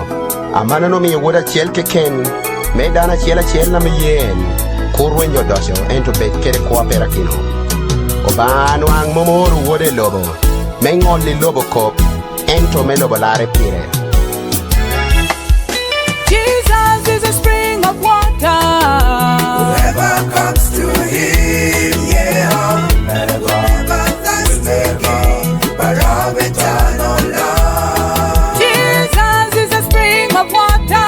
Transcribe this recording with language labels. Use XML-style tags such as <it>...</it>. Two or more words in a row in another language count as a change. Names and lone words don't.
<ach>Amana no mi woda chiel ke ken. Me dana chiela chiel na mi yen. Kurwen yo dosho ento bet kere kwa perakino. Obano ang momoru wode lobo. Me ngoli lobo kop. Ento me lobo lare pire.</ach> <en>Jesus is a spring of water. Whoever comes to Him, yeah, never thirst again, but of eternal life. Jesus is a spring of water.</en>